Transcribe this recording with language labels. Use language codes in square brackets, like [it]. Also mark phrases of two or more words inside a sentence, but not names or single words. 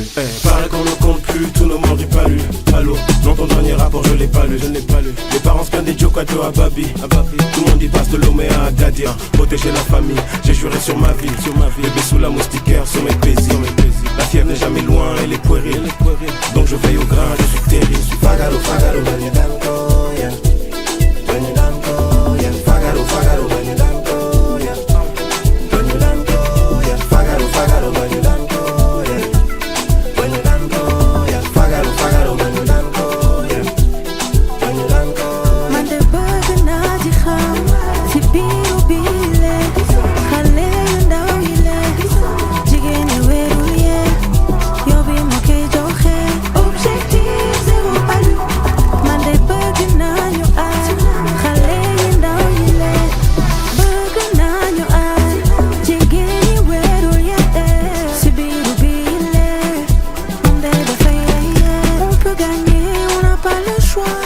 [fr] Paraît qu'on ne compte plus tous nos morts du palu. Allô, dans ton dernier rapport je l'ai pas lu, je n'ai pas lu. Les parents se plaignent des Djokato à Babi. Tout le monde y passe de Lomé à Agadir. Protéger la famille, j'ai juré sur ma vie. Bébé sous la moustiquaire, sur mes plaisirs. La fièvre n'est jamais loin, elle est puérile. Donc je veille au grain, je suis terrible. [pcm] Fagalo, Fagalo, when you done go, yeah. When you done go, yeah. Fagalo, Fagalo, when you done go, yeah. When you done go, yeah. Fagalo, Fagalo, when you done go, yeah. When you done go, yeah. Fagalo, Fagalo, when you done go, yeah. When you done go. [wo] Man de bug na di kham, si biru bile, khale ndaw ile, jigene weru ye, yobi mo ke joxe, [fr] objectif zéro palu. [wo] Man de bug na ñu ay, khale ndaw ile, bug na ñu ay, jigene weru ye, si biru bile, [fr] on [wo] de dafay ye, [fr] on peut gagner, on n'a pas le choix.